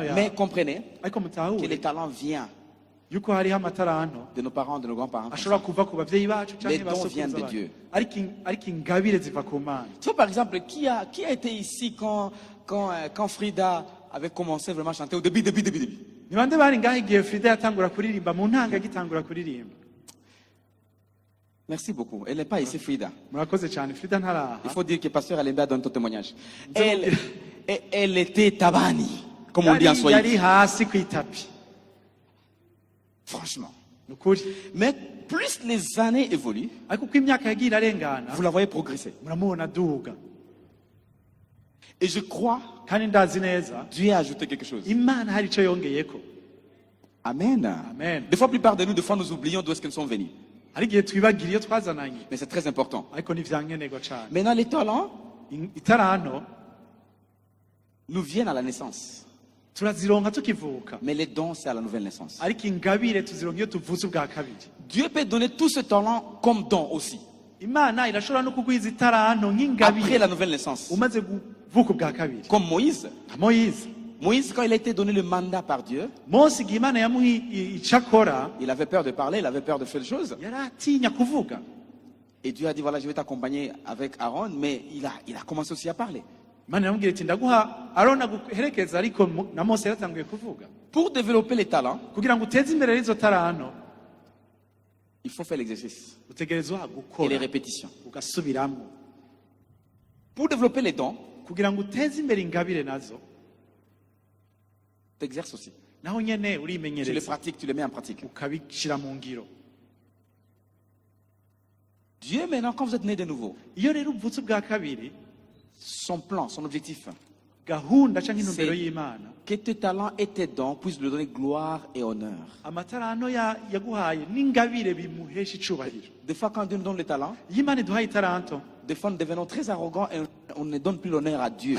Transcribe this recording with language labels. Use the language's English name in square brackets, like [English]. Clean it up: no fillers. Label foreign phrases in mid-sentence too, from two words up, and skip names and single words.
[French] Mais [Rundi] yawe [French] comprenez [Rundi] ariko [French] que [Rundi] mutahure [French] les talents viennent [Rundi] yuko hariho amataranto [French] de nos parents, de nos grands-parents. [Rundi] ashobora kuva ku bavyeyi bacu [French] Les [Rundi] canke [French] dons viennent de [Rundi] basokuruza [French] Dieu. [Rundi] bacu ariko ingabire ziva ku mana [French] Tu vois, par exemple, qui a été ici quand Frida avait commencé vraiment à chanter au début. [Rundi] ni bande bari ngaho igihe frida yatangura kuririmba mu ntanga agitangura kuririmba [French] Merci beaucoup. Elle n'est pas ici, Frida. [Rundi] murakoze cyane frida ntaraha [French] Il faut dire que Pasteur Alemba donne ton témoignage. Elle était tabani, comme on dit en [Rundi] yari [French] Swahili. [Rundi] hasi ku itapi [French] Franchement. [Rundi] ni ukuri [French] Mais plus les années évoluent, [Rundi] ariko uko imyaka yagiye irarengana [French] vous la voyez progresser. [Rundi] muramubona aduga [French] Et je crois, [Rundi] kandi ndazi neza [French] Dieu a ajouté quelque chose. [Rundi] imana hari icyo yongeyeko [French] Amen. [Rundi] Amen. [French] Des fois, la plupart de nous, des fois, nous oublions d'où est-ce que nous sommes venus. [Rundi] hari igihe twibagira iyo twazananye [French] Mais c'est très important. [Rundi] ariko ntivyankenerwa cyane [French] Maintenant, les talents [Rundi] itaranto [French] nous viennent à la naissance. [Rundi] turazironka tukivuka [French] Mais les dons, c'est à la nouvelle naissance. [Rundi] ariko ingabire tuzironka iyo tuvutse ubwa kabiri [French] Dieu peut donner tout ce talent comme don aussi. [Rundi] imana irashobora no kugwiza itaranto [French] Après [Rundi] nk'ingabire [French] la nouvelle naissance. [Rundi] umaze kuvuka ubwa kabiri [French] Comme Moïse. [Rundi] nka moyize [French] Moïse, quand il a été donné le mandat par Dieu, [Rundi] mose igihe imana yamuha icyo akora [French] il avait peur de parler, il avait peur de faire des choses. [Rundi] yari atinya kuvuga [French] Et Dieu a dit, voilà, je vais t'accompagner avec Aaron, mais il a commencé aussi à parler. [Rundi] imana iramubwira iti ndaguha aroni aguherekeza ariko na mose yaratanguye kuvuga [French] Pour développer les talents, [Rundi] kugira ngo uteze imbere izo taranto [French] il faut faire l'exercice [Rundi] utegerezwa [French] et les [Rundi] gukora [French] répétitions. [Rundi] ugasubiramo [French] Pour développer les dons, [Rundi] kugira ngo uteze imbere ingabire nazo [French] tu exerces aussi. [Rundi] naho nyene [French] Tu les [Rundi] urimenyereza [French] pratiques, tu les mets en pratique. [Rundi] ukabishyira mu ngiro. [French] Dieu, maintenant, quand vous êtes né de nouveau, [Rundi] Iyo rero uvutse ubwa kabiri, [French] son plan, son objectif, [Rundi] gahunda cyangwa intumbero [French] C'est- [Rundi] y'Imana, [French] que tes talents et tes dons puissent lui donner gloire et honneur. [Rundi] amatarano yaguhaye n'ingabire bimuhesha icubahiro. [French] Des fois, quand Dieu nous donne les talents, [Rundi] Iyo Imana iduhaye itaranto, [French] des fois, nous devenons très arrogants et on ne donne plus l'honneur à Dieu.